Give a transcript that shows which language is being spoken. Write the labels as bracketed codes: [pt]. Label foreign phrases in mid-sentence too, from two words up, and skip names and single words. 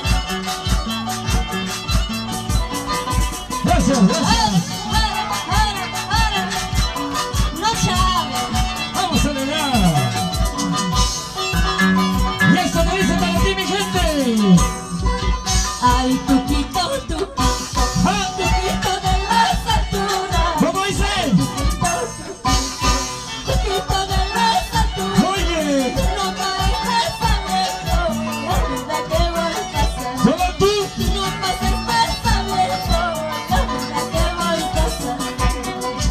[es] Gracias, gracias. Ahora. No chave. Vamos, Soledad. Y esto me dice para ti, mi gente. Ay, tuquito, tuquito. Ah, Tuquito de las alturas. ¿cómo dice? Tuquito de las alturas. Oye, No pases sabiendo la vida que voy a pasar. solo tú. No pases sabiendo la vida que voy a pasar.